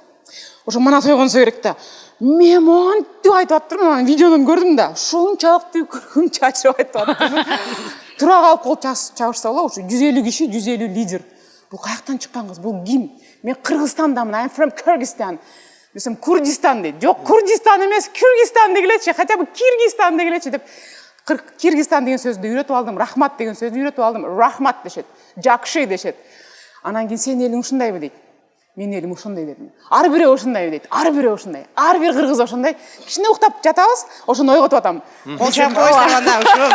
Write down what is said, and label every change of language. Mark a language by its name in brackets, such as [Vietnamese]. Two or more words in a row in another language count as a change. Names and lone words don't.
[Kyrgyz] Ошо манас ойгонсо керек да. Мен монтип айтып аттырмын, анан видеодон көрдүм да. Ушунчалык күн чачырып айтып аттырмын. Тура калып кол чабышса боло, ушу 150 киши, 150 лидер. Бул каяктан чыккан кыз? Бул ким? Мен Кыргызстандамын, [English] I'm from Kyrgyzstan. [Kyrgyz] Десем, Курдистан дейт. Жок, Курдистан эмес, Кыргызстан дегилечи, [Russian] хотя бы [Kyrgyz] Киргизстан дегилечи деп. Киргизстан деген сөздү үйрөтүп алдым, рахмат деген сөздү үйрөтүп алдым. Рахмат дешет, жакшы дешет. Анан кийин сен элиң ушундайбы дейт. Мен элим ушундай дедим. Ар бирөө ушундай дейт. Ар бирөө ушундай. Ар бир кыргыз ошондой. Кичине уктап жатабыз, ошону ойготуп атам. Кол чаап коюңуздар анда ошо.